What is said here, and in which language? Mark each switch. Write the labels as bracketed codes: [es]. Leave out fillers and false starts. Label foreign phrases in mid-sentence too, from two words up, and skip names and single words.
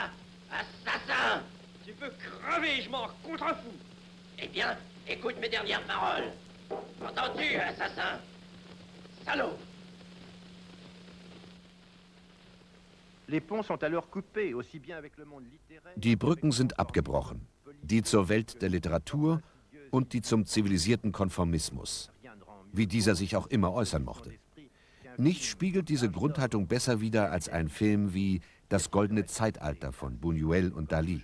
[fr] Assassin! Tu peux crever, je m'en contrefous. Eh bien, écoute mes dernières paroles. Entends-tu, assassin? Salaud! Les ponts sont alors coupés, aussi bien avec le monde littéraire... [de] Die Brücken sind abgebrochen. Die zur Welt der Literatur und die zum zivilisierten Konformismus. Wie dieser sich auch immer äußern mochte. Nichts spiegelt diese Grundhaltung besser wider als ein Film wie Das goldene Zeitalter von Buñuel und Dalí.